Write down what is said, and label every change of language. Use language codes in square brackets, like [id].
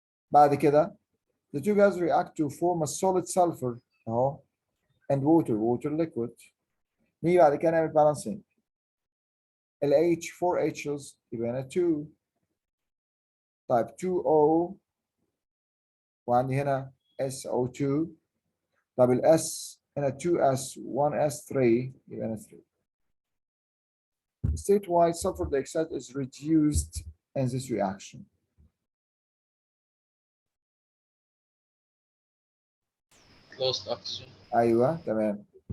[ar] بعد كده [en] the two gases react to form a solid sulfur أهو and water liquid. [ar] نيجي بعد كده نعمل balancing. ال H 4 H's يبقى هنا 2. طيب 2O وعندي هنا SO2. طب ال S هنا 2S 1S 3 يبقى هنا 3. [en] State-wide sulfur dioxide is reduced in this reaction. Lost oxygen. [ar] أيوه تمام.